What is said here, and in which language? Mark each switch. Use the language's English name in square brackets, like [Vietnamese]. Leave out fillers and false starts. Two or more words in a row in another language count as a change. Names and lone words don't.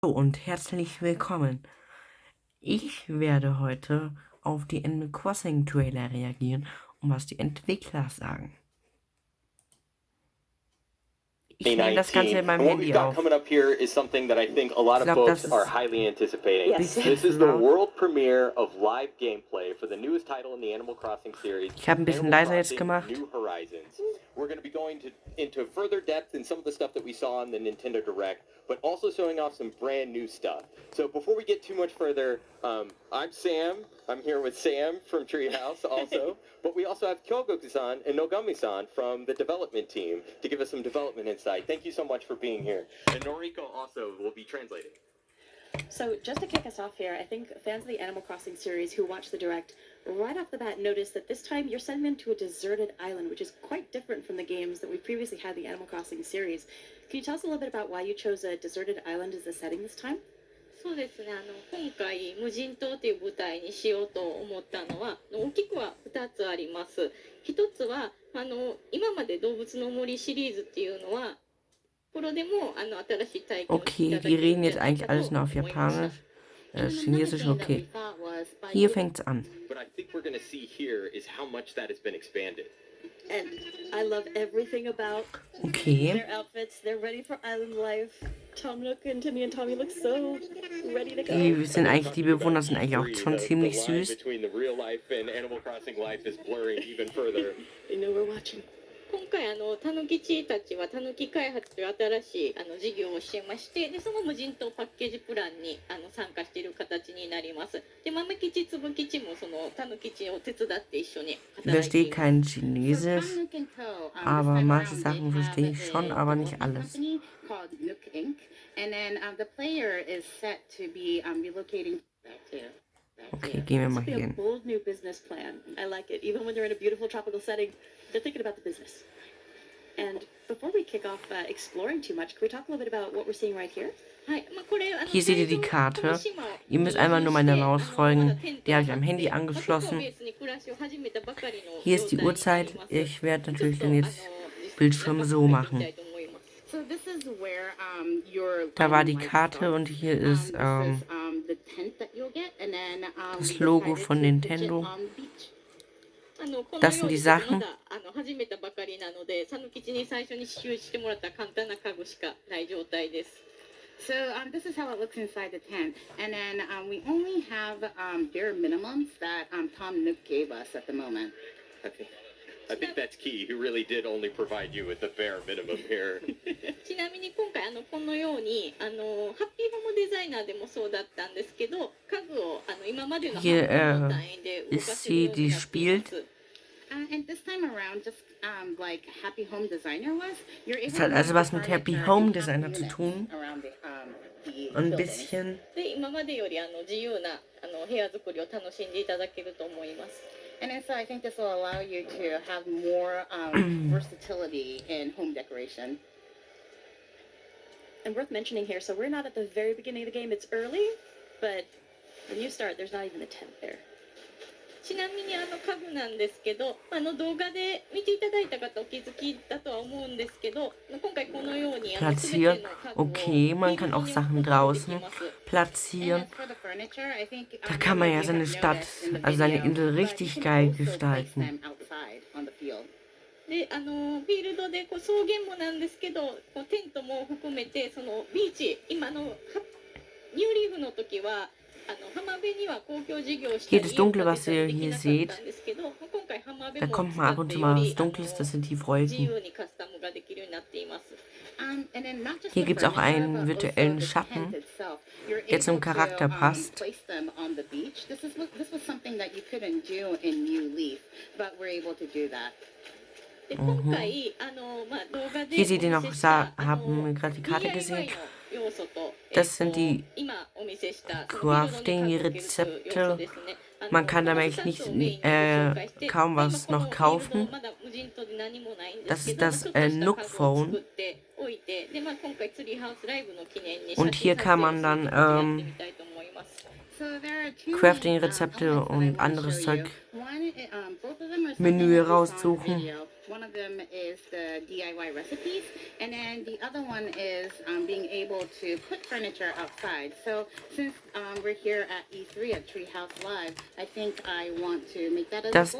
[German] Hallo und herzlich willkommen. Ich werde heute auf die Animal Crossing Trailer reagieren und was die Entwickler sagen. Ich nehme das Ganze in meinem Handy auf. [English] Coming up here is something that I think a lot of folks are highly anticipating. Yes. This is the world premiere of live gameplay for the newest title in the Animal Crossing series. [German] Ich habe ein bisschen leiser jetzt gemacht. [English] New Horizons. We're going to be going into further depth in some of the stuff that we saw in the Nintendo Direct, but also showing off some brand new stuff. So before we get too much further, I'm Sam. I'm here with Sam from Treehouse also, but we also have Kyogoku-san and Nogami-san from the development team to give us some development insight. Thank you so much for being here. And Noriko also will be translating. So just to kick us off here, I think fans of the Animal Crossing series who watch the Direct right off the bat notice that this time you're sending them to a deserted island, which is quite different from the games that we previously had in the Animal Crossing series. Can you tell us a little bit about why you chose a deserted island as the setting this time? [Japanese] そうですね、今回無人島という舞台にしようと思ったのは大きくは2つあります。一つは今まで動物の森シリーズっていうのはこれでも新しい体験をしてい [German] Okay, [Japanese] ただ [German] die [Japanese] ける [German] reden [Japanese] んじ [German] jetzt [Japanese] ゃない [German] eigentlich [Japanese] か [German] alles [Japanese] と [German] nur auf [Japanese] 思いました。 [German] Japanisch, Chinesisch, okay. Hier fängt's an. [English] What I think we're going to see here is how much that has been expanded. And I love everything about [German] Okay. [English] their outfits. They're ready for island life. Tom Nook and Timmy and Tommy look so ready to go. [German] Die Bewohner sind eigentlich auch schon ziemlich süß. [English] Between the real life and Animal Crossing life is blurring even further. They know we're watching. [Japanese] 今回タヌキチたちはタヌキ開発という新しい事業をしてまして、でその無人島パッケージプランに参加している形になります。で豆吉つぶ吉もそのタヌキチを手伝って一緒に [German] Ich [Japanese] 働いて [German] verstehe [Japanese] います。 [German] kein Chinesisch, aber manche Sachen verstehe ich schon, aber nicht alles. [English] Called Nook Inc. And then the player is set to be relocating back to. [German] Okay, gehen wir mal [English] This would [German] hier [English] be a [German] hin. [English] bold new business plan. I like it. Even when they're in a beautiful tropical setting, they're thinking about the business. And before we kick off exploring too much, can we talk a little bit about what we're seeing right here? [Japanese] はいこれ [German] Hier seht ihr die Karte. Ihr müsst einmal nur meiner Maus folgen. Die habe ich am Handy angeschlossen. Hier ist die Uhrzeit. Ich werde natürlich den jetzt Bildschirm so machen. [English] So this is where your [German] Da war die Karte und hier ist [English] the tent that you'll get, and then [German] das [English] we [German] Logo [English] decided [German] von [English] to pitch it [German] Nintendo. [English] on the beach. [German] Das sind die Sachen. [Japanese] まだ始めたばかりなので、サヌキチに最初に支給してもらった簡単な家具しかない状態です。 [English] So this is how it looks inside the tent, and then we only have bare minimums that Tom Nook gave us at the moment. I think that's key. He really did only provide you with the bare minimum here. [Japanese] ちなみに今回このようにハッピーホームデザイナーでもそうだったんですけど、家具を今までのハッピ [German] Hier [Japanese] ーホーム単位で動か [German] ist [Japanese] せるよ [German] sie, [Japanese] うに [German] die [Japanese] なっています。 [German] spielt. [English] And this time around, just like Happy Home Designer was, you're able [German] Es hat [English] to [German] also [English] move [German] was [English] the [German] mit Happy [English] furniture [German] Home [English] in [German] Designer [English] half [German] zu [English] units [German] tun. [English] around the [German] Ein [English] building. [German] bisschen. [Japanese] で今までより自由な部屋作りを楽しんでいただけると思います。 [English] And so I think this will allow you to have more versatility in home decoration. And worth mentioning here, so we're not at the very beginning of the game. It's early, but when you start, there's not even a tent there. [Japanese] ちなみに家具なんですけど、動画で見ていただいた方お気づきだとは思うんですけど、今回このように [German] Platzieren. Okay, man kann auch Sachen draußen platzieren. [English] And as for the furniture, I think [German] Da kann man ja seine Stadt, also seine Insel richtig geil gestalten. [English] them outside on the field. [Japanese] でフィールドで草原もなんですけど、テントも含めてそのビーチ今のニューリーフの時は浜辺には公共事業をしたり [German] Hier das Dunkle, was ihr hier seht, [Japanese] んですけど、今回浜辺 [German] da [Japanese] も [German] kommt mal ab und zu mal was Dunkles, das sind die [Japanese] 自 [German] Wolken. [Japanese] 由にカスタムができるようになっています。 [English] And then not just [German] Hier [English] the [German] gibt's auch [English] furniture, [German] einen [English] but [German] virtuellen [English] also the [German] Schatten, [English] tent itself. You're [German] der zum [English] able to, [German] Charakter passt. [English] place them on the beach. This was something that you couldn't do in New Leaf, but we're able to do that. [Japanese] で今回動画で [German] Hier seht ihr [Japanese] お [German] noch, [Japanese] 見せした [German] haben wir gerade die Karte [Japanese] DIY [German] gesehen. [Japanese] の要素と [German] Das sind die [Japanese] 今お見せしたその [German] Crafting-Rezepte. [Japanese] 要素ですね。 [German] Man kann damit nicht kaum was noch kaufen. Das ist das Nook Phone. Und hier kann man dann [English] So there are two [German] Crafting-Rezepte [English] elements that I [German] und [English] wanna [German] anderes [English] show [German] Zeug. [English] you. Both of them are [German] Menü [English] something that we saw in the [German] raussuchen. [English] video. One of them is the DIY recipes, and then the other one one is being able to put furniture outside. So since we're here at E3 at Treehouse Live, I think I want to make that as a